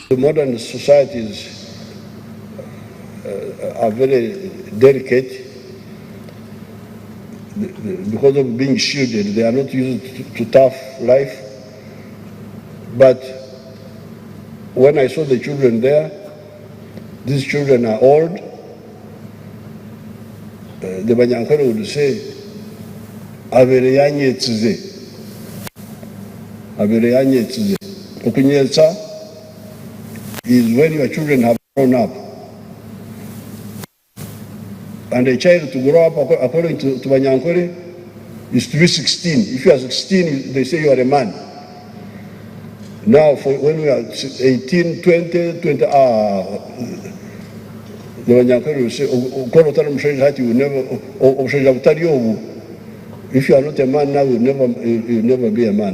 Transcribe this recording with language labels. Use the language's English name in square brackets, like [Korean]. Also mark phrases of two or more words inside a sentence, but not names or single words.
[English] The modern societies are very delicate because of being shielded. They are not used to tough life. But when I saw the children there, these children are old, the Banyankore would say, [Nyankole] Avereyanye tsuze. Avereyanye tsuze. [English] Okunyetsa is when your children have grown up. And a child to grow up according to Banyankore is to be 16. If you are 16, they say you are a man. Now, when we are 18, 20, the Banyankore will say, if you are not a man now, you'll never be a man.